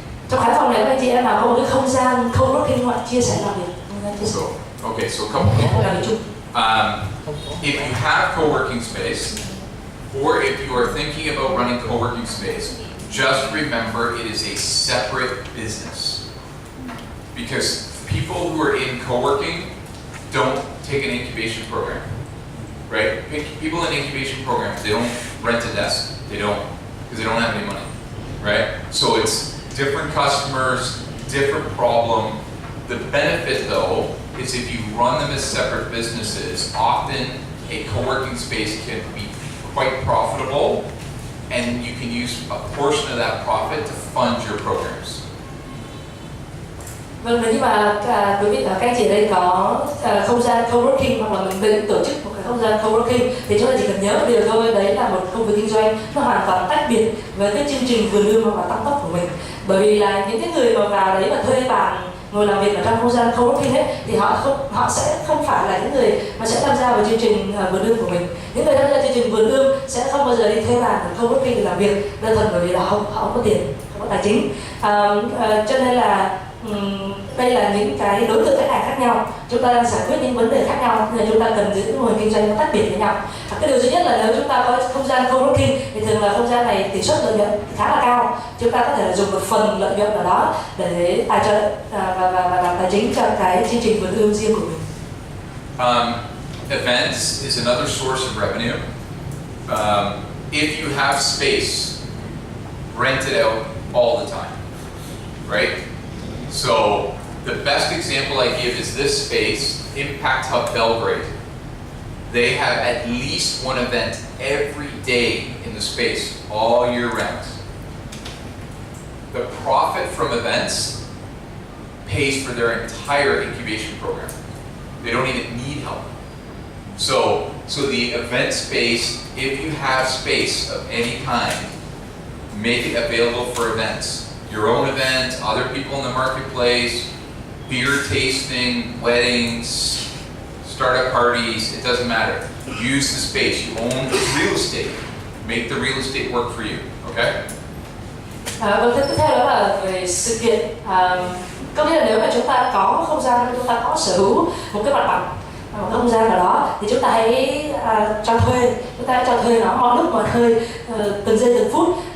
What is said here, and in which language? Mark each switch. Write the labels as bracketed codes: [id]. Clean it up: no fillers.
[vi] Trong khán phòng này các anh chị em nào có một cái không gian co-working hoặc chia sẻ làm việc? [en] So, okay, so a couple people. If you have co-working space, or if you are thinking about running co-working space, just remember it is a separate business. Because people who are in co-working don't take an incubation program, right? People in incubation programs, they don't rent a desk. They don't, because they don't have any money, right? So it's different customers, different problem. The benefit, though, is if you run them as separate businesses, often a co-working space can be quite profitable, and you can use a portion of that profit to fund your programs. [vi] Vâng, nếu như mà quý vị và các anh chị đây có không gian co-working, hoặc là mình định tổ chức một cái không gian co-working, thì chúng ta chỉ cần nhớ một điều thôi, đấy là một công việc kinh doanh nó hoàn toàn tách biệt với cái chương trình vườn ươm hoặc là tăng tốc của mình. Bởi vì là những cái người mà vào đấy và thuê bàn ngồi làm việc ở trong không gian co-working ấy, thì họ sẽ không phải là những người mà sẽ tham gia vào chương trình vườn ươm của mình. Những người tham gia chương trình vườn ươm sẽ không bao giờ đi thuê bàn ở co-working để làm việc, đơn thuần bởi vì là họ không có tiền, không có tài chính. Cho nên là đây là những cái đối tượng khách hàng khác nhau, chúng ta đang giải quyết những vấn đề khác nhau, nên chúng ta cần giữ mô hình kinh doanh nó tách biệt với nhau. Cái điều duy nhất là nếu chúng ta có không gian co-working thì thường là không gian này tỷ suất lợi nhuận khá là cao, chúng ta có thể là dùng một phần lợi nhuận ở đó để tài trợ và làm tài chính cho cái chương trình vườn ươm riêng của mình. [en] Events is another source of revenue. If you have space, rent it out all the time, right? So the best example I give is this space, Impact Hub Belgrade. They have at least one event every day in the space, all year round. The profit from events pays for their entire incubation program. They don't even need help. So the event space, if you have space of any kind, make it available for events. Your own event, other people in the marketplace, beer tasting, weddings, startup parties, it doesn't matter. Use the space. You own the real estate. Make the real estate work for you, okay? [vi] Vâng, tiếp theo đó là về sự kiện. Có nghĩa là nếu mà chúng ta có không gian, chúng ta có sở hữu một cái mặt bằng, một cái không gian nào đó thì chúng ta hãy cho thuê, nó mọi lúc mọi nơi, từng giây từng phút.